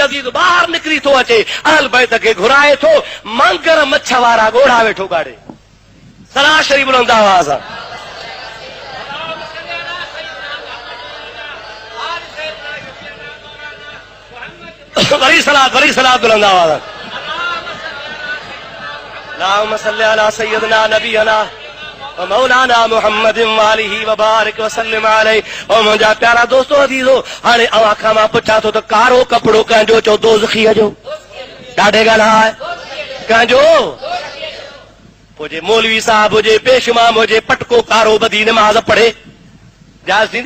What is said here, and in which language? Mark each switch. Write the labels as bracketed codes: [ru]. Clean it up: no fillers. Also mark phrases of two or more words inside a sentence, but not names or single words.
[sd] यज़ीद ॿाहिरि निकिरी थो अचे, [ar] أهل البيت [sd] खे घुराए थो, मांगर मच्छ वारा ॻोढ़ा वेठो गाड़े, सराशरी बुलंद आवाज़ आहे। वरी सलात बुलंद आवाज़ आहे। [ar] اللهم صل على سيدنا نبينا ومولانا محمد وآله وبارك وسلم عليه. [sd] ओ मुंहिंजा प्यारा दोस्तो अज़ीज़ो, हाणे अवां खां मां पुछां थो त कारो कपिड़ो कंहिंजो चओ दोज़खीअ जो? ॾाढे ॻाल्हाए कंहिंजो? पोइ जे मौलवी साहब हुजे, पेशमाम हुजे, पटको कारो ॿधी नमाज़ पढ़े, जाइज़ थींदी?